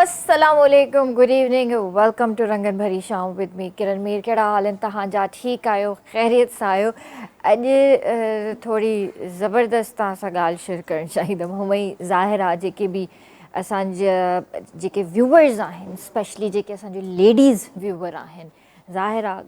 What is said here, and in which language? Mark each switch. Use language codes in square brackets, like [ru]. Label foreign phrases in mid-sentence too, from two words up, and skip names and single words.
[en] Assalamualaikum, good evening, welcome to रंगन भरी शाम with me किरण मीर। [sd] कहिड़ा हाल आहिनि तव्हांजा? ठीकु आहियो? ख़ैरियत सां आहियो? अॼु थोरी ज़बरदस्त तव्हां सां ॻाल्हि शेयर करणु चाहींदमि। हुअं ई ज़ाहिर आहे जेके बि असांजा जेके व्यूवर्स आहिनि, स्पेशली जेके असांजो लेडीज़ व्यूवर आहिनि, ज़ाहिर आहे